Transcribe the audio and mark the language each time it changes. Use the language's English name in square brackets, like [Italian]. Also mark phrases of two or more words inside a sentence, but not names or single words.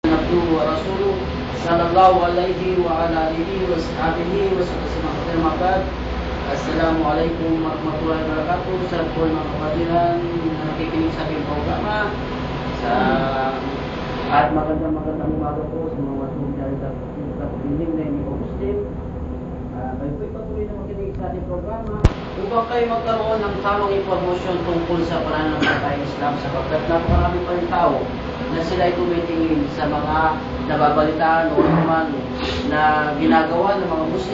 [Arabic] عبده ورسوله صلى الله عليه وعلى آله وصحبه وسلم. السلام عليكم ورحمة الله وبركاته. [Filipino] Sa po mga kapatiran na nakikinig sa aking programa at magandang umaga po sa mga sumusunod na pagpiling na hindi po Muslim. Kayo po'y patuloy na makinig sa ating programa upang kayo magkaroon ng tamang impormasyon tungkol sa pananampalatayang Islam, sapagkat napakarami pa rin tao na sila ay tumitingin sa mga nababalitaan o naman na ginagawa ng mga Muslim.